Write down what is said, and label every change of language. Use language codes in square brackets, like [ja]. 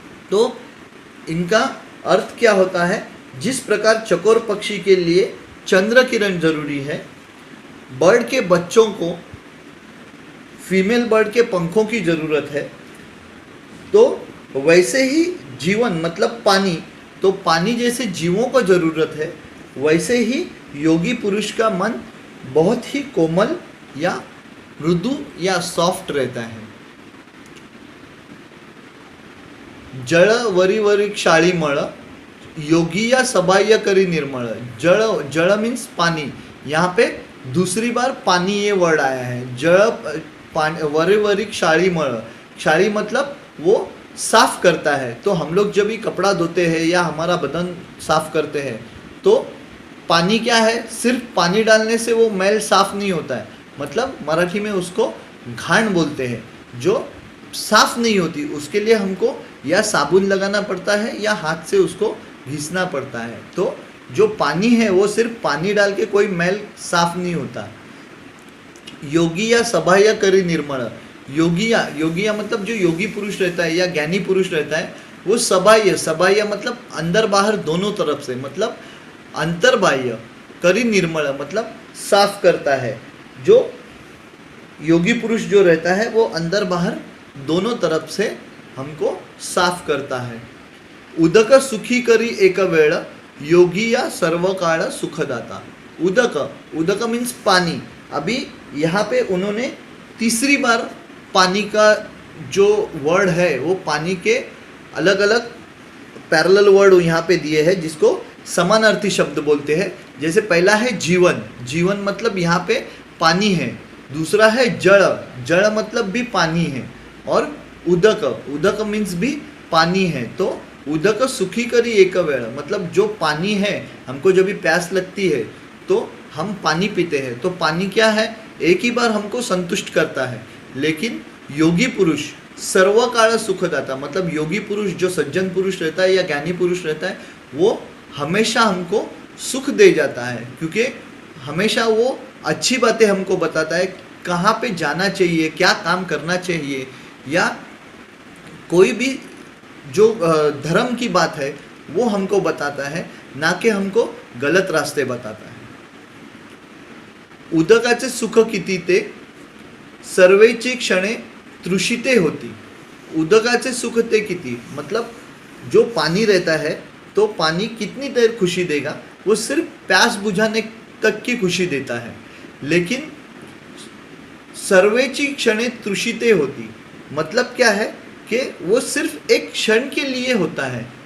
[hi] तो इनका अर्थ क्या होता है? जिस प्रकार चकोर पक्षी के लिए चंद्र किरण जरूरी है, बर्ड के बच्चों को फीमेल बर्ड के पंखों की ज़रूरत है, तो वैसे ही जीवन मतलब पानी. तो पानी जैसे जीवों को ज़रूरत है वैसे ही योगी पुरुष का मन बहुत ही कोमल या मृदु या सॉफ्ट रहता है. [mr] जळ वरी क्षाळीमळ योगी या सबाह्य करी निर्मळ. [hi] जळ मीन्स पानी. यहाँ पे दूसरी बार पानी ये वर्ड आया है. [mr] जळ वरी क्षाळीमळ. [hi] क्षाळी मतलब वो साफ करता है. तो हम लोग जब भी कपड़ा धोते हैं या हमारा बदन साफ करते हैं तो पानी क्या है? सिर्फ पानी डालने से वो मैल साफ नहीं होता है. मतलब मराठी में उसको घाण बोलते हैं. जो साफ नहीं होती उसके लिए हमको या साबुन लगाना पड़ता है या हाथ से उसको घिसना पड़ता है. तो जो पानी है वो सिर्फ पानी डाल के कोई मैल साफ नहीं होता. [mr] योगिया सभाया करी निर्मल। [hi] योगिया मतलब जो योगी पुरुष रहता है या ज्ञानी पुरुष रहता है वो सबाह्य मतलब अंदर बाहर दोनों तरफ से, मतलब अंतर्बाह्य करी निर्मल मतलब साफ करता है। जो योगी पुरुष जो रहता है वो अंदर बाहर दोनों तरफ से हमको साफ करता है। [mr] उदक सुखी करी एक वेळ योगी या सर्व काळ सुखदाता। [hi] उदक मीन्स पानी। अभी यहाँ पे उन्होंने तीसरी बार पानी का जो वर्ड है वो पानी के अलग अलग पैरेलल वर्ड यहाँ पे दिए हैं जिसको समानार्थी शब्द बोलते हैं। जैसे पहला है जीवन मतलब यहाँ पे पानी है। दूसरा है जड़ मतलब भी पानी है। और उदक मीन्स भी पानी है। तो [mr] उदक सुखी करी एक वेळ [hi] मतलब जो पानी है, हमको जब भी प्यास लगती है तो हम पानी पीते हैं। तो पानी क्या है, एक ही बार हमको संतुष्ट करता है। लेकिन योगी पुरुष [mr] सर्व काल सुखदाता [hi] मतलब योगी पुरुष जो सज्जन पुरुष रहता है या ज्ञानी पुरुष रहता है वो हमेशा हमको सुख दे जाता है, क्योंकि हमेशा वो अच्छी बातें हमको बताता है, कहाँ पे जाना चाहिए, क्या काम करना चाहिए, या कोई भी जो धर्म की बात है वो हमको बताता है, ना कि हमको गलत रास्ते बताता है। [mr] उदकाचे सुख किती ते सर्वेची क्षणे तृषिते होती। उदकाचे सुख ते किती [hi] मतलब जो पानी रहता है तो पानी कितनी देर खुशी देगा, वो सिर्फ प्यास बुझाने तक की खुशी देता है। लेकिन [mr] सर्वेची क्षणे तृषिते होती [hi] मतलब क्या है कि वो सिर्फ एक क्षण के लिए होता है।